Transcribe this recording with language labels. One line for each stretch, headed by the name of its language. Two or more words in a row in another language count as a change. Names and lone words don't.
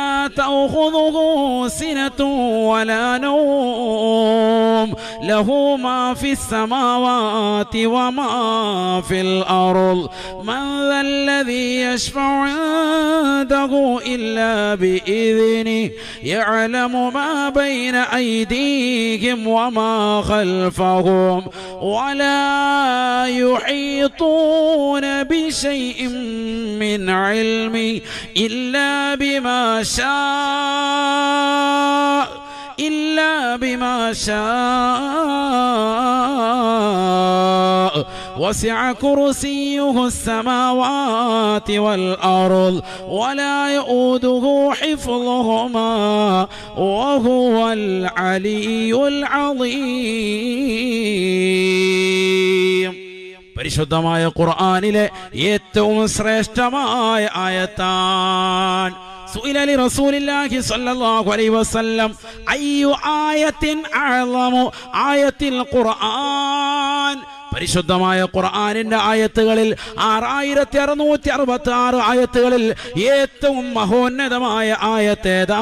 Arabic: تأخذه سنة ولا نوم له ما في السماوات وما في الأرض من ذا الذي يشفع عنده إلا بإذنه يعلم ما بين أيديهم وما خلفهم ولا يحيطون بشيء من علمه إلا بما ശാഅ إلا بما شاء وسع كرسيه السماوات والأرض ولا يؤوده حفظهما وهو العلي العظيم.
Malayalam: പരിശുദ്ധമായ ഖുർആനിലെ ഏറ്റവും ശ്രേഷ്ഠമായ ആയത്താണ്.
Arabic: سئل لرسول الله صلى الله عليه وسلم أي آية أعظم آية القرآن.
Malayalam: പരിശുദ്ധമായ ഖുർആനിന്റെ ആയത്തുകളിൽ 6666 ആയത്തുകളിൽ ഏറ്റവും മഹോന്നതമായ ആയത്തേതാ?